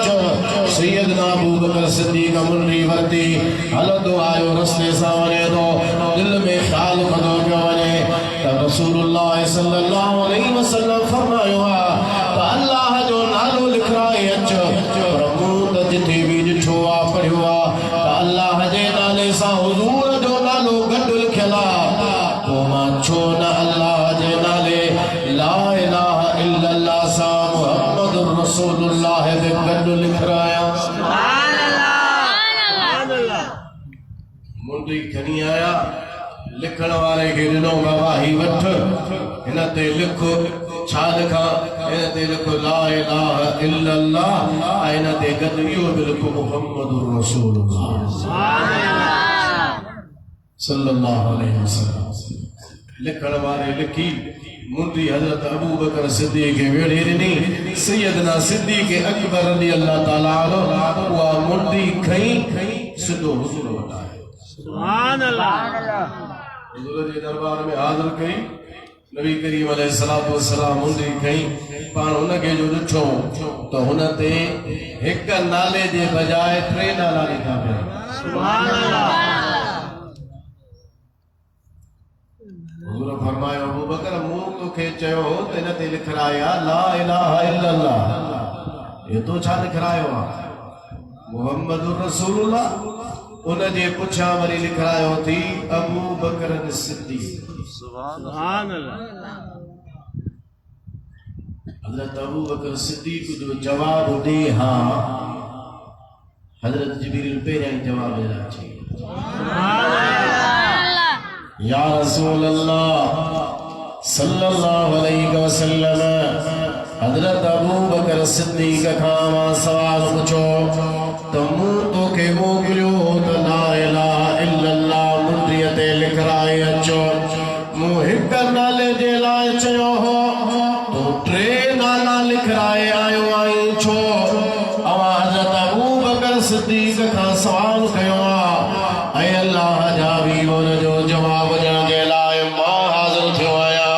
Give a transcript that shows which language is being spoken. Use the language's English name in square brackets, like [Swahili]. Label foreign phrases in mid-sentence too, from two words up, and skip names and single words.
[Sindhi] सैयदना अबू बकर सिद्दीक़ मुट्ठी वरिती, हलंदो आयो, रस्ते सां वञे थो, दिल में ख़्याल कंदो पियो वञे त रसूलुल्लाह [Arabic] صلى الله عليه وسلم [Sindhi] फरमायो आहे त अल्लाह जो नालो लिखाए अच। पर मूं त जिथे बि ॾिठो आहे, पढ़ियो आहे अल्लाह जे नाले सां हुज़ूर जो नालो गॾु लिखियलु आहे, पोइ मां छो न अल्लाह जे नाले [Arabic] لا إله إلا الله [Sindhi] सां [Arabic] محمد رسول الله [Sindhi] बि गॾु लिखायां। मुंडी खणी आया, लिखण वारे खे ॾिनो गवाही वठ, हिन ते लिख। छा लिखां? इन ते लिखो [Arabic] لا إله إلا الله [Sindhi] इन ते गद इहो बि लिखो [Arabic] محمد رسول الله صلى الله عليه وسلم. [Sindhi] लिखण वारे लिखी मुंडी हजरत अबू बकर सिद्दीक़ के वेड़े ॾिनी सैयदना सिद्दीक़ अकबर [Arabic] رضي الله تعالى عنه [Sindhi] उहा मुंडी खई सिधो हुजूर वटि आयो। [Arabic] سبحان الله. [Sindhi] हुजूर जे दरबार में हाज़िर कई नबी करीम [Arabic] عليه الصلاة والسلام [Sindhi] मुंडी खई पाण हुनखे जो ॾिठो त हुन ते हिक नाले जे बजाय टे नाला लिखा पिया। [Arabic] سبحان الله. [Sindhi] हुजूर फरमायो अबू बकर मूं तोखे चयो त हिन ते लिखराया [Arabic] لا إله إلا الله [Sindhi] ये तो छा लिखरायो आहे [Arabic] محمد رسول الله. [Sindhi] उन जे पुछां वरी लिखरायो थी अबू बकर सिद्दीक़। [Arabic] سبحان الله. [Sindhi] हजरत अबू बकर सिद्दीक़ जो जवाब ॾे हा हजरत जिब्रील पहिरियां ई जवाब ॾिना अची [Arabic] يا رسول الله صلى الله عليه وسلم [Sindhi] हजरत अबू बकर सिद्दीक़ खां मां सवाल पुछो त मूं तोखे मोकिलियो त [Arabic] لا إله إلا الله [Sindhi] मुंडीअ ते लिखराए अचो मूं हिक नाले जे लाइ चयो हो तो टे नाला लिखराए आयो आहीं छो? अवां हजरत अबू बकर सिद्दीक़ खां सवाल कयो आहे ऐं अल्लाह जा बि उन जो जवाब ॾियण जे लाइ मां हाज़िर थियो आहियां।